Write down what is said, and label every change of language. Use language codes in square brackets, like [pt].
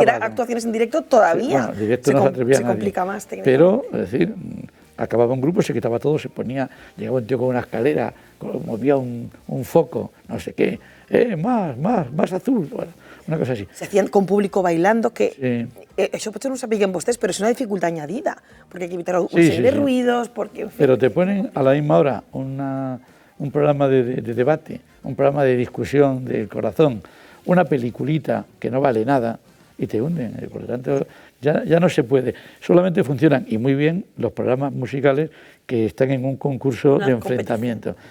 [es] Si era actuaciones en directo, todavía bueno, directo no se atrevía nadie. Complica más técnicamente. Pero, es decir, acababa un grupo, se quitaba todo, se ponía, llegaba un tío con una escalera, movía un foco, no sé qué, más azul, bueno, una cosa así. Se hacían con público bailando, que sí. [ca] Eso potser no ho sapiguen vostès, però és una dificultat añadida, perquè [es] hay que evitar una serie de ruidos, porque... En fin. Pero te ponen a la misma hora un programa de debate, un programa de discusión del corazón, una peliculita que no vale nada y te hunden. Por lo tanto, ya no se puede. Solamente funcionan, y muy bien, los programas musicales que están en un concurso de enfrentamiento.